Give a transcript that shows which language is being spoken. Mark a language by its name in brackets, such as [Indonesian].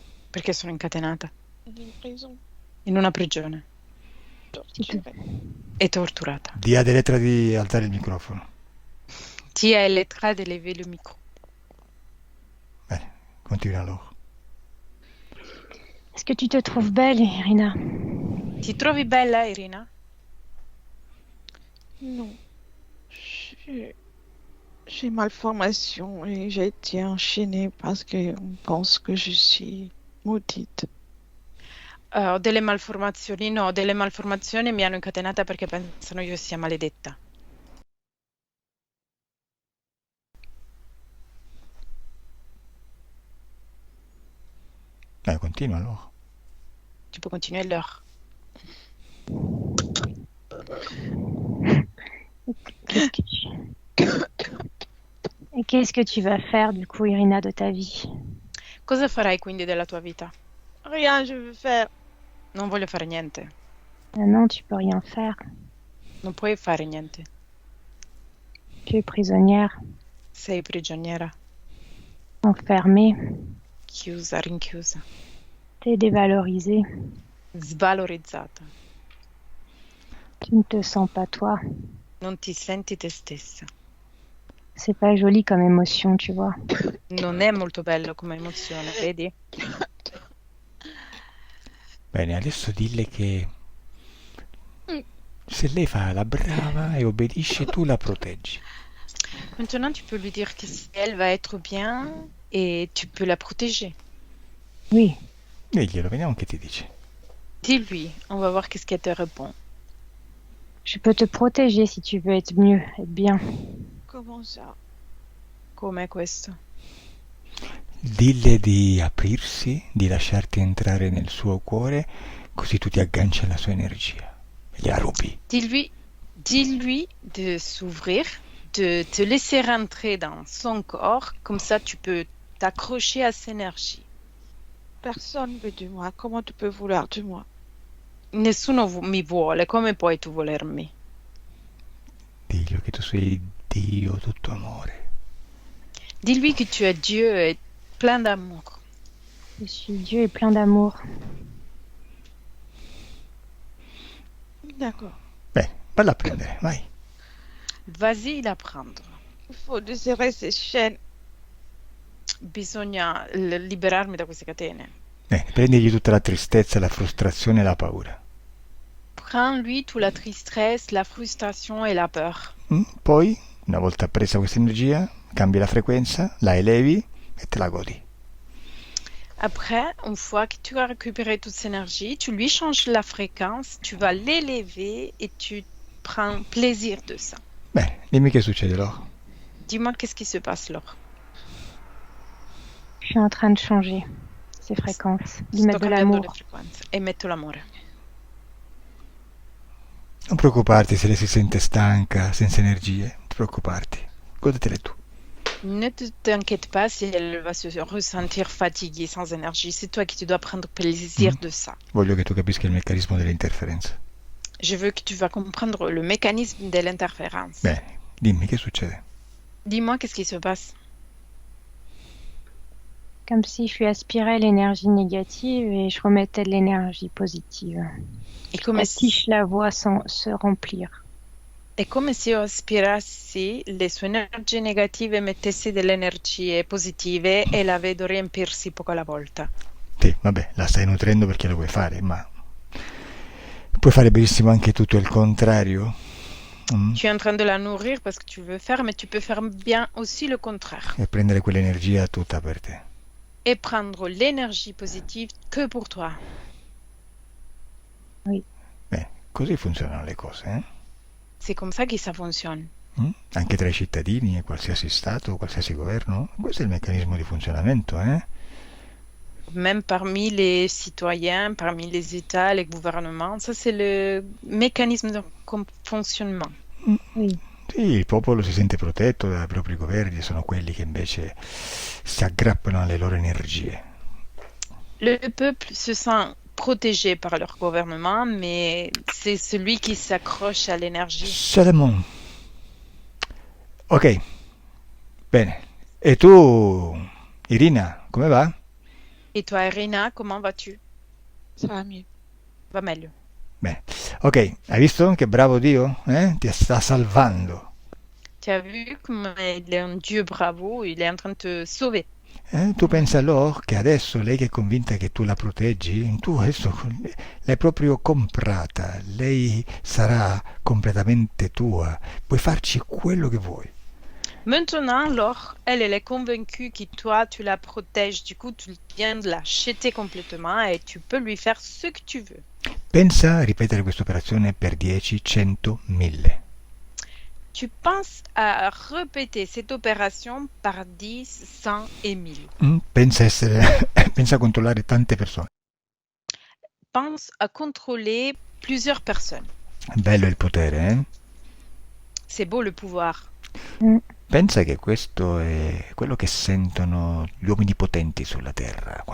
[Italian] Perché sono incatenata [French] In une prison. [Italian] in una prigione [French] Torturée. [Italian] e torturata. Di a Elettra di alzare il microfono. Ti è [French] Elettra di lever le micro. [Italian] Bene, continua Laure. [French] Est-ce que tu te trouves belle, Irina? [Italian] Ti trovi bella, Irina? [French] Non. J'ai malformation et j'ai été enchaînée parce qu'on pense que je suis maudite. [Italian] Ho delle malformazioni? No, delle malformazioni mi hanno incatenata perché pensano io sia maledetta. Continua Laure. [French] Tu peux continuer l'heure. Et qu'est-ce que tu vas faire, du coup, Irina, de ta vie? [Italian] Cosa farai quindi della tua vita? [French] Rien, je veux faire. [Italian] Non voglio fare niente. [French] Ah non, tu peux rien faire. [Italian] Non puoi fare niente. [French] Tu es prisonnière, [Italian] Sei prigioniera, [French] enfermée, [Italian] chiusa, rinchiusa, [French] t'es dévalorisée. [Italian] svalorizzata. [French] Tu ne te sens pas toi. [Italian] Non ti senti te stessa. [French] C'est pas joli comme émotion, tu vois. [Italian] Non è molto bello come emozione, vedi? Bene, adesso dille che se lei fa la brava e obbedisce, tu la proteggi. [French] Maintenant, tu peux lui dire que si elle va être bien et tu peux la protéger. Oui, [Italian] Diglielo, vediamo che ti dice. [French] Dis-lui, on va voir qu'est-ce qu'elle te répond. je peux te protéger si tu veux être mieux, être bien. Comment ça? [Italian] Com'è questo? Dille di aprirsi, di lasciarti entrare nel suo cuore, così tu ti agganci alla sua energia. Gliela rubi. [French] Dis-lui de s'ouvrir, de te laisser rentrer dans son corps, comme ça tu peux t'accrocher à cette énergie. Personne veut de moi. Comment tu peux vouloir de moi? [Italian] Nessuno mi vuole, come puoi tu volermi? Diglielo che tu sei Dio, tutto amore. [French] Dis-lui que tu es Dieu et plein d'amour. Je suis Dieu et plein d'amour. D'accord. [Italian] Bene, valla a prendere, vai. [French] Vas-y la prendre. Il faut desserrer ces chaînes. [Italian] Bisogna liberarmi da queste catene. Bene, prendigli tutta la tristezza, la frustrazione e la paura. [French] Prends-lui toute la tristesse, la frustration et la peur. [Italian] Poi, una volta presa questa energia, cambi la frequenza, la elevi e te la godi. [French] Après, une fois que tu as récupéré toute cette énergie, tu lui changes la fréquence, tu vas l'élever et tu prends plaisir de ça. [Italian] Bene, dimmi che succede, Laure. [French] Dis-moi qu'est-ce qui se passe, Laure. Je suis en train de changer ces fréquences, de [Italian] Sto [French] mettre de [Italian] cambiando le [French] l'amour. [Italian] frequenze e metto l'amore. Non preoccuparti se lei si sente stanca, senza energie. Non ti preoccuparti. Godetele tu. [French] Ne t'inquiète pas si elle va se ressentir fatiguée, sans énergie. C'est toi qui dois prendre plaisir de ça. [Italian] Voglio che tu capisca il meccanismo delle interferenze. [French] Je veux que tu vas comprendre le mécanisme de l'interférence. [Italian] Bene, dimmi che succede. [French] Dis-moi qu'est-ce qui se passe. Comme si je lui aspirais l'énergie négative et je remettais de l'énergie positive. Et comme La tige la voix se remplir. [Italian] È come se io aspirassi le sue energie negative e mettessi delle energie positive e la vedo riempirsi poco alla volta. Sì, vabbè, la stai nutrendo perché lo vuoi fare, ma puoi fare benissimo anche tutto il contrario. Mm? [French] Tu es en train de la nourrir parce que tu veux faire, mais tu peux faire bien aussi le contraire. [Italian] E prendere quell'energia tutta per te. [French] Et prendre l'énergie positive que pour toi. Oui. [Italian] Beh, così funzionano le cose, eh? [French] C'est comme ça que ça fonctionne. [Italian] Anche tra i cittadini e qualsiasi stato, qualsiasi governo. Questo è il meccanismo di funzionamento, eh? [French] Même parmi les citoyens, parmi les États, les gouvernements, ça c'est le mécanisme de fonctionnement. Oui. [Italian] Sì, il popolo si sente protetto dai propri governi, sono quelli che invece si aggrappano alle loro energie. [French] Le peuple se sent protégé par leur gouvernement, mais c'est celui qui s'accroche à l'énergie. [Italian] Salomon. Ok, bene. E tu, Irina, come va? [French] Et toi, Irina, comment vas-tu? Ça va mieux. [Italian] Va meglio. Bene. Ok, hai visto che bravo Dio? Ti sta salvando. [French] Tu as vu comme il est un Dieu bravo, il est en train de te sauver. [Italian] Tu pensa allora che adesso lei che è convinta che tu la proteggi, tu adesso l'hai proprio comprata, lei sarà completamente tua, puoi farci quello che vuoi. [French] Maintenant, alors, elle est convaincue que toi, tu la protèges. Du coup, tu viens de l'acheter complètement et tu peux lui faire ce que tu veux. [Italian] Pensa a ripetere questa operazione per 10, 100, 1000. [French] Tu penses à répéter cette opération par 10, 100 et 1000. [Italian] Pensa a controllare tante persone. [French] Pense à contrôler plusieurs personnes. [Italian] Bello il potere, eh? [French] C'est beau le pouvoir. [Italian] Pensa che questo è quello che sentono gli uomini potenti sulla Terra.